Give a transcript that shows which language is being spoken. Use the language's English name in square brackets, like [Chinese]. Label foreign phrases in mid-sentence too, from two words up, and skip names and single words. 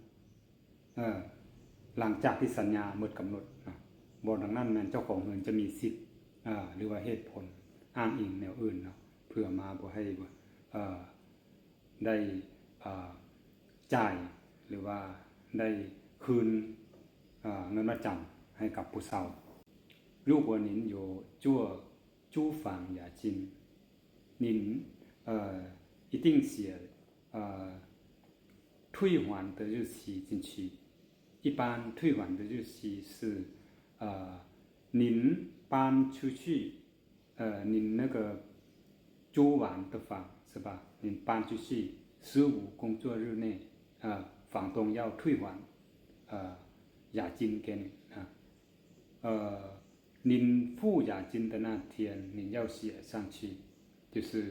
[Northeastern Thai] หลังจากที่สัญญาหมดกำหนดนะบ่ดังนั้นแม่นเจ้าของเรือนจะมีสิทธิ์หรือว่าเหตุผลอ้างอิงแนวอื่นเนาะเพื่อมาบ่ให้ ได้จ่ายหรือว่าได้คืนเงินมัดจำให้กับผู้เช่า [Chinese] 如果您有做租房押金您一定写退还的日期进去一般退还的日期是您搬出去您那个租完的房是吧您搬出去15工作日内房东要退还押金给你您付押金的那天您要写上去就是